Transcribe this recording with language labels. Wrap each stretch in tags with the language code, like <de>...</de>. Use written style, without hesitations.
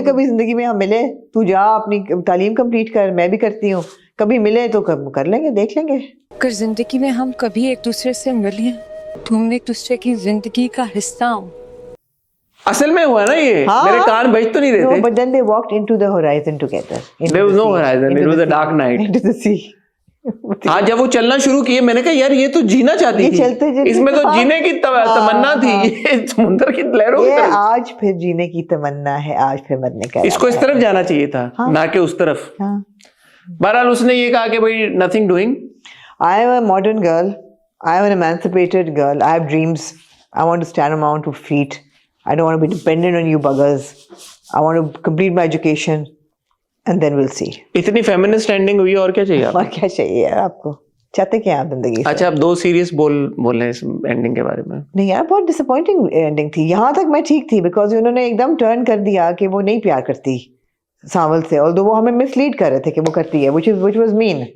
<hi>तो कभी जिंदगी में हम मिले, तू जा अपनी तालीम कंप्लीट कर, मैं भी करती हूँ, कभी मिले तो कर लेंगे, देख लेंगे। अगर जिंदगी में हम कभी एक दूसरे से मिले तो हम एक दूसरे की जिंदगी का हिस्सा हो। असल में हुआ ना ये, हाँ, मेरे कान बज तो नहीं रहे थे।</hi> <en>but then they walked into the horizon together. There was no horizon, it was a dark night. Into the sea.</en> <hi>हाँ, जब वो चलना शुरू किए मैंने कहा यार ये तो जीना चाहती थी, चलते इसमें तो जीने की तमन्ना थी, ये समुद्र की लहरों की ये तरफ। आज फिर जीने की तमन्ना है, आज फिर मरने का इसको इस तरफ जाना चाहिए था, ना कि उस तरफ। बहरहाल उसने ये कहा कि भाई</hi> <en>Nothing doing. I am a modern girl. I am an emancipated girl. I have dreams. I want to stand on my own 2 feet. I don't want to be dependent on you buggers. I want to complete my education and then we'll see.</en> <hi>इतनी feminist ending हुई, और क्या चाहिए आपको? और क्या चाहिए यार आपको? चाहते क्या आप जिंदगी से? अच्छा, आप 2 सीरियस बोल रहे हैं इस एंडिंग के बारे में। नहीं यार, बहुत डिसअपॉइंटिंग एंडिंग थी। यहाँ तक मैं ठीक थी बिकॉज उन्होंने एकदम टर्न कर दिया कि वो नहीं प्यार करती सावल से, ऑल्दो वो हमें मिसलीड कर रहे थे कि वो करती है,</hi> <en>which was mean.</en>